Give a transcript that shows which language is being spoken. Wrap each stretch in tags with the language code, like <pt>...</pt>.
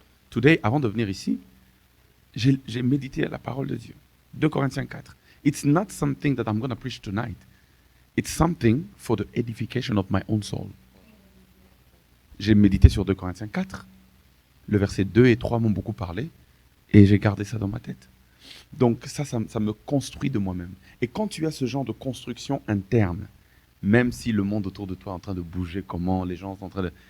<fr>Today, avant de venir ici, j'ai médité à la parole de Dieu. 2 Corinthiens 4.</fr> <en>It's not something that I'm going to preach tonight. It's something for the edification of my own soul.</en> <fr>J'ai médité sur 2 Corinthiens 4. Le verset 2 et 3 m'ont beaucoup parlé et j'ai gardé ça dans ma tête. Donc ça me construit de moi-même. Et quand tu as ce genre de construction interne, même si le monde autour de toi est en train de bouger, comment les gens sont en train de...</fr>